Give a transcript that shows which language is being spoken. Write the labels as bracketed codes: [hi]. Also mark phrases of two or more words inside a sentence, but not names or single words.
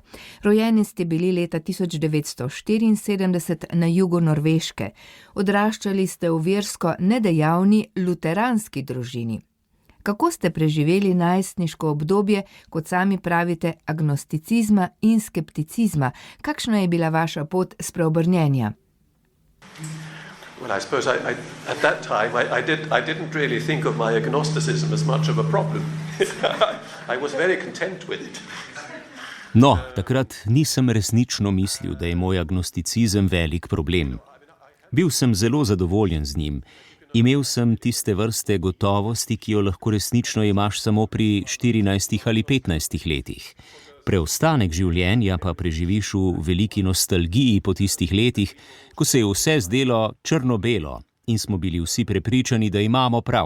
[sl] Rojeni ste bili leta 1974 na jugu Norveške. Odraščali ste v versko nedejavni luteranski družini. Kako ste preživeli najstniško obdobje, kot sami pravite, agnosticizma in skepticizma? Kakšna je bila vaša pot spreobrnjenja? [en] Well, I suppose at that time I didn't really think of my agnosticism as much of a problem. I was very content with it. [sl] No, takrat nisem resnično mislil, da je moj agnosticizem velik problem. Bil sem zelo zadovoljen z njim. Imel sem tiste vrste gotovosti, ki jo lahko resnično imaš samo pri 14 ali 15 letih. Preostanek življenja pa preživiš v veliki nostalgiji po tistih letih, ko se je vse zdelo črno-belo in smo bili vsi prepričani, da imamo prav.